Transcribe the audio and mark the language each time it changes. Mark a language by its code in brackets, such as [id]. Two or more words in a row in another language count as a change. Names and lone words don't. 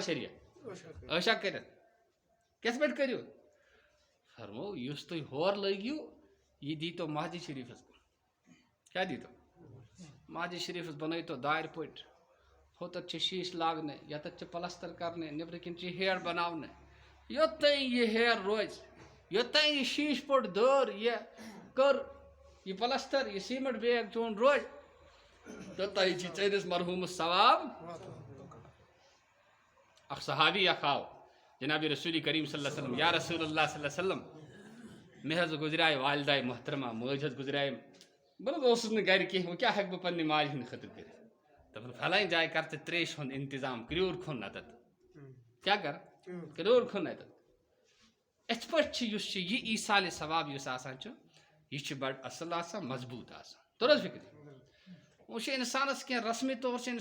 [ks] شریعت عٲشا کٔرِتھ کِتھ پٲٹھۍ کٔرِو فرمو یُس تُہۍ ہورٕ لٲگِو یہِ دیٖتو مسجد شریٖفس کُن کیٛاہ دیٖتو مسجد شریٖفس بنٲیتو دارِ پٔٹۍ ہوٚتَتھ چھِ شیٖشہٕ لاگنہٕ یتَتھ چھِ پلستر کرنہِ نیٚبرٕ کِنۍ چھِ ہیر بناونہٕ یوٚتانۍ یہِ ہیر روزِ یوٚتانۍ یہِ شیٖشہٕ پٔٹ دٲر یہِ کٔر یہِ پلستر یہِ سیٖمنٹ بیگ چون روزِ توٚتانۍ چھِ ژٲنِس مرحوٗمس ثواب اکھ صحابی اکھ آو جناب رسول کریم [ar] صلی اللہ علیہ وسلم یا رسول اللہ صلی اللہ علیہ وسلم [ks] مےٚ حظ گُزریٛاے والداے محترمہ مٲج حظ گُزریٛایم بہٕ نہ حظ اوسُس نہٕ گرِ کینٛہہ وۄنۍ کیٛاہ ہٮ۪کہٕ بہٕ پننہِ ماجہِ ہٕنٛدِ خٲطرٕ کٔرِتھ دپان فلٲنۍ جایہِ کر ژٕ ترٛیشہِ ہُنٛد انتظام کرٛیوٗر کھوٚن اَتَتھ کیٛاہ کر کرٛیوٗر کھوٚن اَتَتھ یِتھ پٲٹھۍ چھِ یُس چھِ یہِ ایٖثالِ ثواب یُس آسان چھُ یہِ چھُ بڑٕ اَصٕل آسان مضبوٗط آسان توٚر حظ فِکرِ وۄنۍ چھُ اِنسانس کینٛہہ رسمی طور چھُ